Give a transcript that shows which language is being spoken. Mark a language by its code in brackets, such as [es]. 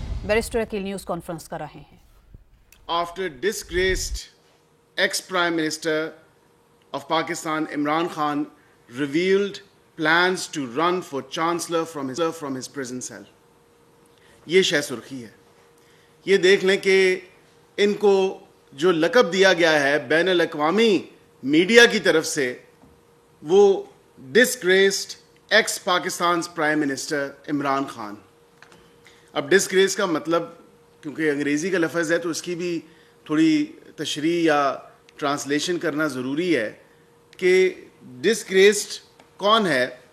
[ur] Barrister Aqeel news conference कर रहे हैं। [en] After disgraced ex-Prime Minister of Pakistan Imran Khan revealed plans to run for Chancellor from his prison cell. [ur] یہ شہ سرخی ہے. یہ دیکھ لیں کہ ان کو جو لقب دیا گیا ہے بین الاقوامی میڈیا کی طرف سے وہ [en] disgraced ex Pakistan prime minister [ur] Imran Khan. اب ڈسگریس کا مطلب کیونکہ انگریزی کا لفظ ہے تو اس کی بھی تھوڑی تشریح یا ٹرانسلیشن کرنا ضروری ہے کہ ڈسگریسڈ کون ہے.